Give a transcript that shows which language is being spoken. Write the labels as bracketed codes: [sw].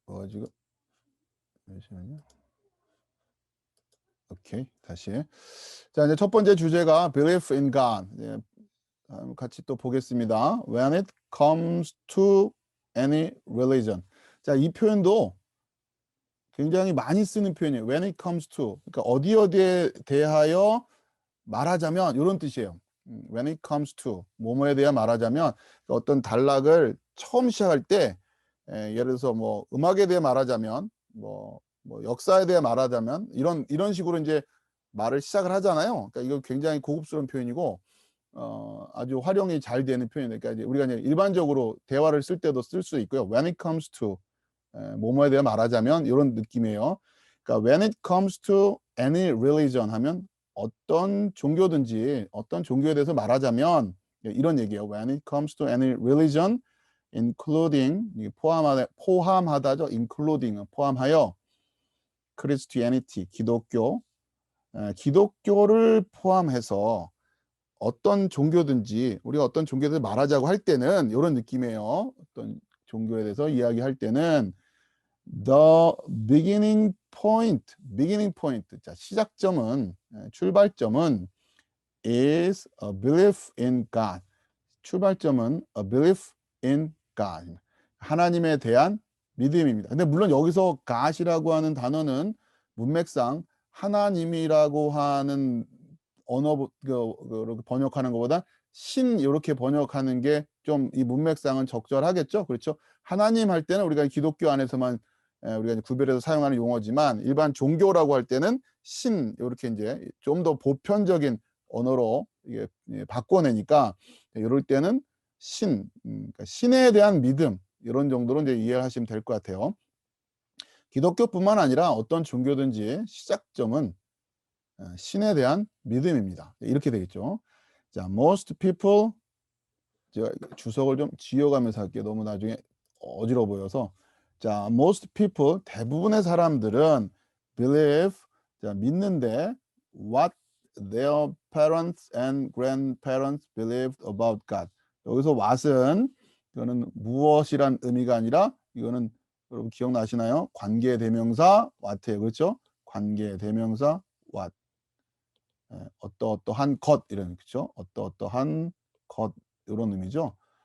[ko] 지금 잠시만요. 오케이. 다시. 자, 이제 첫 번째 주제가 [en] Belief in God. [ko] 같이 또 보겠습니다. [en] When it comes to any religion. [ko] 자, 이 표현도 굉장히 많이 쓰는 표현이에요. [en] When it comes to. [ko] 그러니까 어디에 대하여 말하자면 이런 뜻이에요. [en] When it comes to [ko] 뭐뭐에 대해 말하자면 어떤 단락을 처음 시작할 때 예를 들어서 뭐 음악에 대해 말하자면 뭐 역사에 대해 말하자면 이런 식으로 이제 말을 시작을 하잖아요. 그러니까 이거 굉장히 고급스러운 표현이고 아주 활용이 잘 되는 표현이니까 그러니까 이제 우리가 이제 일반적으로 대화를 쓸 때도 쓸 수 있고요. [en] When it comes to [ko] 뭐뭐에 대해 말하자면 이런 느낌이에요. 그러니까 [en] when it comes to any religion [ko] 하면 어떤 종교든지 어떤 종교에 대해서 말하자면 이런 얘기예요. [en] When it comes to any religion, including [ko] 포함하다죠. [en] including [ko] 포함하여 Christianity 기독교를 포함해서 어떤 종교든지 우리가 어떤 종교에 대해서 말하자고 할 때는 이런 느낌이에요. 어떤 종교에 대해서 이야기할 때는 [en] the beginning point. [ko] 자, 시작점은 출발점은 [en] is a belief in God. [ko] 출발점은 [en] a belief in God. [ko] 하나님에 대한 믿음입니다. 근데 물론 여기서 God이라고 하는 단어는 문맥상 하나님이라고 하는 언어 이렇게 번역하는 것보다 신 요렇게 번역하는 게 좀 이 문맥상은 적절하겠죠. 그렇죠? 하나님 할 때는 우리가 기독교 안에서만 우리가 이제 구별해서 사용하는 용어지만 일반 종교라고 할 때는 신 요렇게 인제 좀 더 보편적인 언어로 이게 바꿔내니까 요럴 때는 그러니까 신에 대한 믿음 요런 정도로 인제 이해를 하시면 될 것 같아요. 기독교뿐만 아니라 어떤 종교든지 시작점은 신에 대한 믿음입니다. 이렇게 되겠죠. 자, [en] most people [ko] 제가 주석을 좀 지어가면서 할게요. 너무 나중에 어지러워 보여서. [en] 자, most people 대부분의 사람들은 believe [ko] 자, 믿는데 [en] what their parents and grandparents believed about God. [ko] 여기서 what은 이거는 무엇이란 의미가 아니라 이거는 여러분 기억나시나요? 관계 대명사 what예요. 그렇죠? 관계 대명사 what. 어떠어떠한 것 이런 그쵸? 어떠어떠한 것 요런 의미죠.